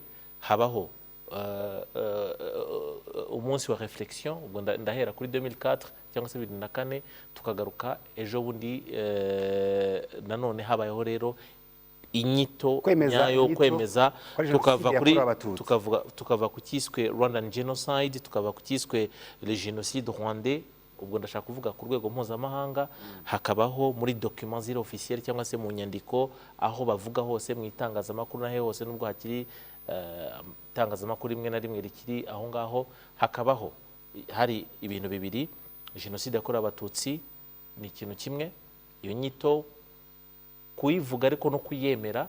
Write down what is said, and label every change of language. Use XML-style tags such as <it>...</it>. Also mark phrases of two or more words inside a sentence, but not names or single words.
<rw>Habaho umunsi wa reflexion, ubwo ndahera kuri 2004 cyangwa se 2004, tukagaruka ejo bundi nanone habayeho rero inyito nyayo kwemeza, tukava ku cyiswe</rw> <en>Rwandan genocide,</en> <rw>tukava ku cyiswe</rw> <fr>le génocide rwandais.</fr> <rw>Ubwo ndashaka kuvuga ku rwego mpuzamahanga, hakabaho muri document ziri officiel cyangwa se mu nyandiko, aho bavuga hose mu itangazamakuru nahe hose, nubwo hakiri itangazamakuru rimwe na rimwe rikiri aho ngaho, hakabaho hari ibintu bibiri. Jenoside yakorewe Abatutsi ni ikintu kimwe, iyo nyito kuyivuga ariko no kuyemera.</rw>